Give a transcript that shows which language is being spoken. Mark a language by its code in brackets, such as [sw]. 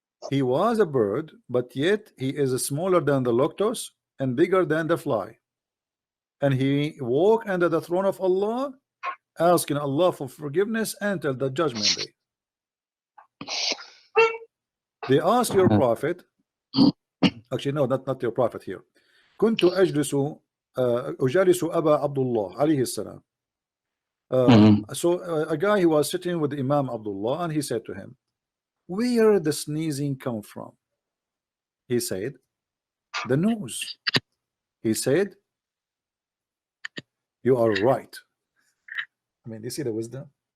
[en] He was a bird, but yet he is smaller than the lotus and bigger than the fly. And he walked under the throne of Allah, asking Allah for forgiveness until the judgment day. They asked your prophet, actually no, not your prophet here. [ar] كنت أجالس أبا عبد الله عليه السلام. [en] So a guy who was sitting with Imam Abdullah, and he said to him, where the sneezing come from? He said, the nose. He said, you are right. I mean, you see the wisdom.